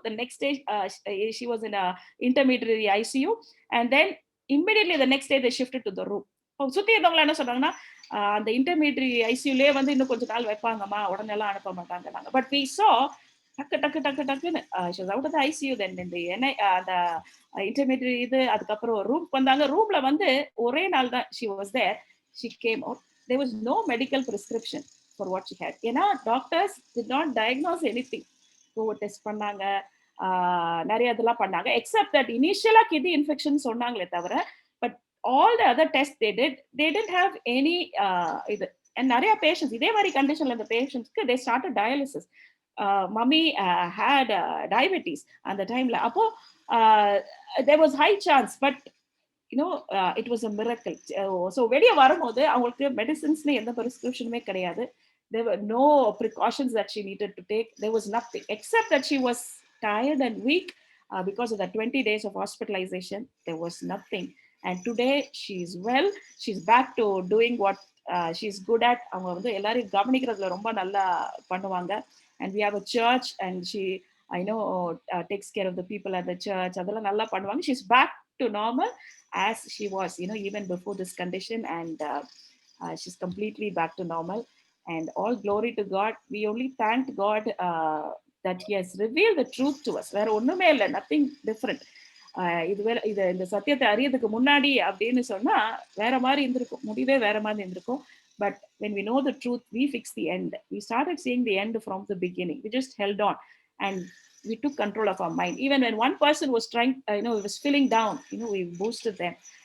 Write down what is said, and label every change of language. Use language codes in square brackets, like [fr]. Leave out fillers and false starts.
[en] The next day she was in a intermediary ICU and then immediately the next day they shifted to the room. [ta] சுத்தி இருந்தவங்க என்ன சொன்னாங்கன்னா, அந்த intermediary ஐசியூலே வந்து இன்னும் கொஞ்ச நாள் வைப்பாங்கம்மா, உடனே எல்லாம் அனுப்ப மாட்டாங்க. [en] But we saw டக்குன்னு she was out of the ICU. [ta] then அந்த இன்டர்மீடியரி இது அதுக்கப்புறம் ரூம்க்கு வந்தாங்க. ரூம்ல வந்து ஒரே நாள் தான் [en] she was there. She came out. There was no medical prescription for what she had. ஏன்னா doctors did not diagnose anything. COVID test பண்ணாங்க, [ta] நிறைய இதெல்லாம் பண்ணாங்க, [en] except that initially kidney infection [ta] சொன்னாங்களே தவிர, [en] but all the other tests they didn't have any இது. [ta] and நிறைய patients இதே மாதிரி கண்டிஷன்ல இந்த பேஷண்ட்ஸ்க்கு [en] they started dialysis. [ta] Mummy [en] had diabetes [ta] அந்த டைம்ல. [en] அப்போ there was high chance, but you know it was a miracle. [ta] So வெளிய வரும்போது அவங்களுக்கு மெடிசின்ஸ்ல எந்த பிரிஸ்கிரிப்ஷனுமே கிடையாது. [en] There were no precautions that she needed to take. There was nothing except that she was tired and weak because of the 20 days of hospitalization. There was nothing. And today she is well. She's back to doing what she's good at. [ta] அவங்க வந்து எல்லாரையும் கவனிக்கிறதுல ரொம்ப நல்லா பண்ணுவாங்க. [en] And we have a church and she I know takes care of the people at the church. [ta] அதெல்லாம் நல்லா பண்ணுவாங்க. [en] She's back to normal as she was, you know, even before this condition. And she's completely back to normal. And all glory to God. We only thank God that he has revealed the truth to us. [ta] வேற ஒண்ணுமே இல்லை, [en] nothing different. [ta] இது இந்த சத்தியத்தை அறியறதுக்கு முன்னாடி அப்படின்னு சொன்னா வேற மாதிரி இருந்திருக்கும், முடிவே வேற மாதிரி இருந்திருக்கும். [en] But when we know the truth, we fix the end. We started seeing the end from the beginning. We just held on and we took control of our mind. Even when one person was trying, was feeling down, we boosted them.